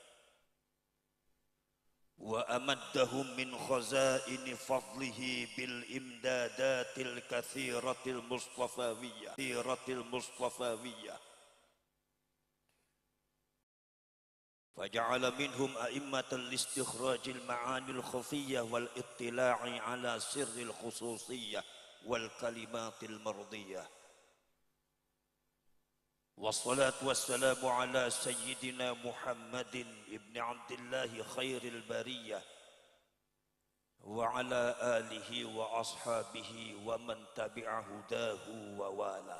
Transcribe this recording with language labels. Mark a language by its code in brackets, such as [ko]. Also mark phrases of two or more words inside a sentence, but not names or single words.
[ar] وأمدهم من خزائن فضله بالإمدادات الكثيرة المصطفوية فجعل منهم أئمة استخراج المعاني الخفية والاطلاع على سر الخصوصية والكلمات المرضية. والصلاة والسلام على سيدنا محمد بن عبد الله خير البرية وعلى آله وأصحابه ومن تبع هداه ووالى.